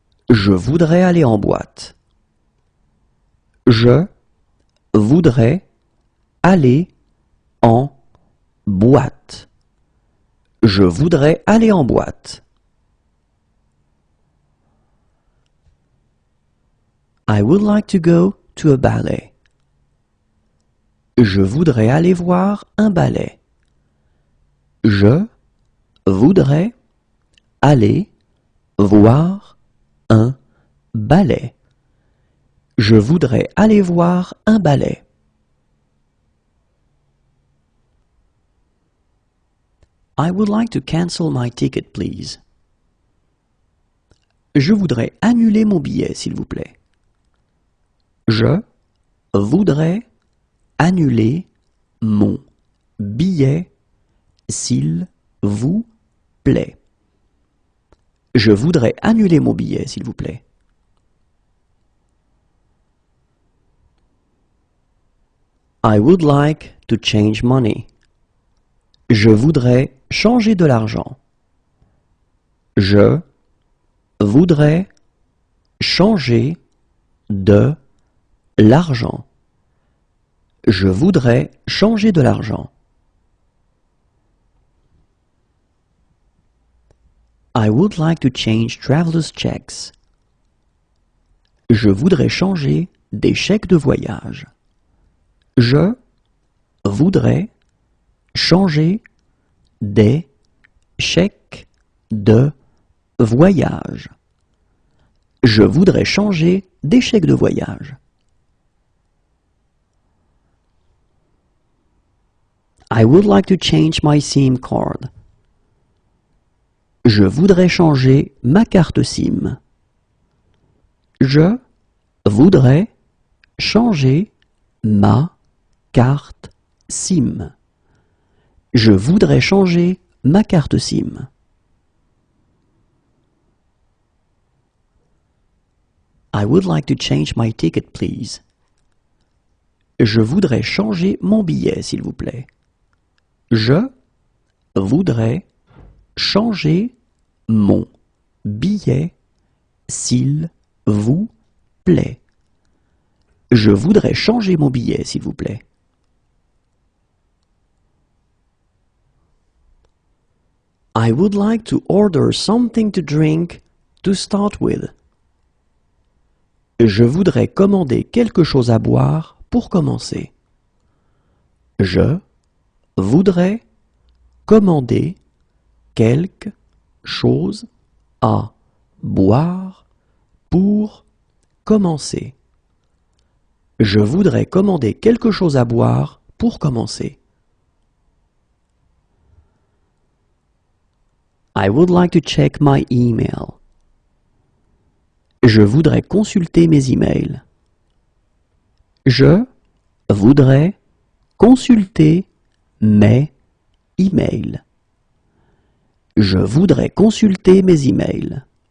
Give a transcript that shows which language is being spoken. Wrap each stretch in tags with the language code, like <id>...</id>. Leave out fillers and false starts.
<fr>Je voudrais aller en boîte. Je voudrais aller en boîte. Je voudrais aller en boîte.</fr> <en>I would like to go to a ballet.</en> <fr>Je voudrais aller voir un ballet. Je voudrais aller voir un ballet. Je voudrais aller voir un ballet.</fr> <en>I would like to cancel my ticket, please.</en> <fr>Je voudrais annuler mon billet, s'il vous plaît. Je voudrais annuler mon billet, s'il vous plaît. Je voudrais annuler mon billet, s'il vous plaît.</fr> <en>I would like to change money.</en> <fr>Je voudrais changer de l'argent. Je voudrais changer de l'argent. Je voudrais changer de l'argent.</fr> <en>I would like to change traveler's checks.</en> <fr>Je voudrais changer des chèques de voyage. Je voudrais changer des chèques de voyage. Je voudrais changer des chèques de voyage.</fr> <en>I would like to change my SIM card.</en> <fr>Je voudrais changer ma carte SIM. Je voudrais changer ma carte SIM. Je voudrais changer ma carte SIM.</fr> <en>I would like to change my ticket, please.</en> <fr>Je voudrais changer mon billet, s'il vous plaît. Je voudrais changer mon billet, s'il vous plaît. Je voudrais changer mon billet, s'il vous plaît.</fr> <en>I would like to order something to drink to start with.</en> <fr>Je voudrais commander quelque chose à boire pour commencer. Je voudrais commander quelque chose à boire pour commencer. Je voudrais commander quelque chose à boire pour commencer.</fr> <en>I would like to check my email.</en> <fr>Je voudrais consulter mes emails. Je voudrais consulter mes emails. Je voudrais consulter mes emails.</fr>